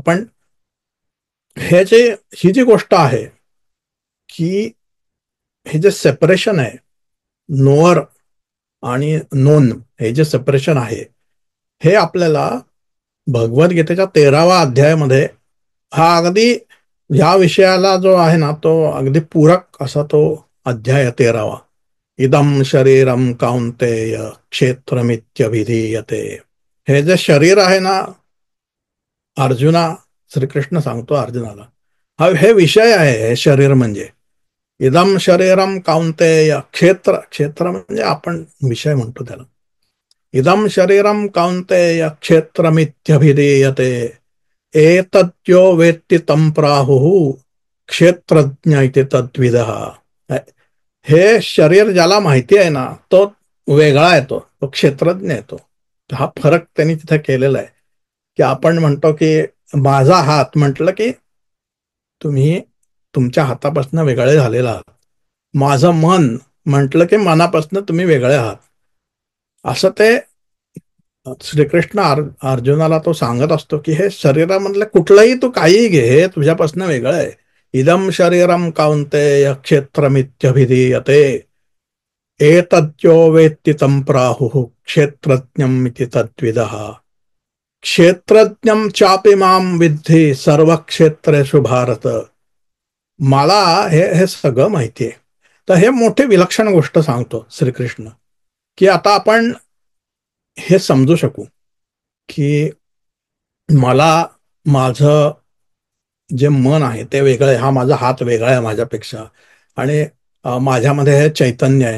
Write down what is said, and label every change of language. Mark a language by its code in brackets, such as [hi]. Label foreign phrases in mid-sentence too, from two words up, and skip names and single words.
[mr] पण ही जी गोष्ट आहे की हे जे सेपरेशन आहे, नोअर आणि नोन, हे जे सेपरेशन आहे, हे आपल्याला भगवद्गीतेच्या 13व्या अध्यायामध्ये हा अगदी ह्या विषयाला जो आहे ना, तो अगदी पूरक असा तो अध्याय 13वा. [sa] इदम शरीरम कौंतेय क्षेत्रमित्यभिधीयते. [mr] हे जे शरीर आहे ना, अर्जुना, श्रीकृष्ण सांगतो अर्जुनाला, हे विषय आहे. हे शरीर म्हणजे [sa] इदम शरीरम कौंतेय, [mr] क्षेत्र म्हणजे आपण विषय म्हणतो त्याला. [sa] इदम शरीरम कौंतेय क्षेत्रमित्यभिधीयते एतद्यो वेत्ति तं प्राहुः क्षेत्रज्ञ इति तद्विदः. [mr] हे शरीर ज्याला माहिती आहे ना, तो वेगळा येतो, तो क्षेत्रज्ञ येतो. हा फरक त्यांनी तिथे केलेला आहे, की आपण म्हणतो की माझा हात म्हटलं की तुम्ही तुमच्या हातापासून वेगळे झालेला आहात. माझं मन म्हटलं की मनापासून तुम्ही वेगळे आहात. असं ते श्रीकृष्ण अर्जुनाला तो सांगत असतो की हे शरीरामधलं कुठलंही तू काहीही घे, हे तुझ्यापासून वेगळं आहे. [sa] इदम शरीरम काउंतेय क्षेत्रमित्यभिधीयते एतद्यो वेत्ति तं प्राहुः क्षेत्रज्ञम् इति तद्विदः क्षेत्रज्ञं चापि मां विद्धि सर्वक्षेत्रेषु भारत. [mr] मला हे हे सगळं माहिती आहे. तर हे मोठी विलक्षण गोष्ट सांगतो श्रीकृष्ण, की आता आपण हे समजू शकू की मला माझं जे मन आहे ते वेगळं आहे, हा माझा हात वेगळा आहे माझ्यापेक्षा, आणि माझ्यामध्ये हे चैतन्य आहे.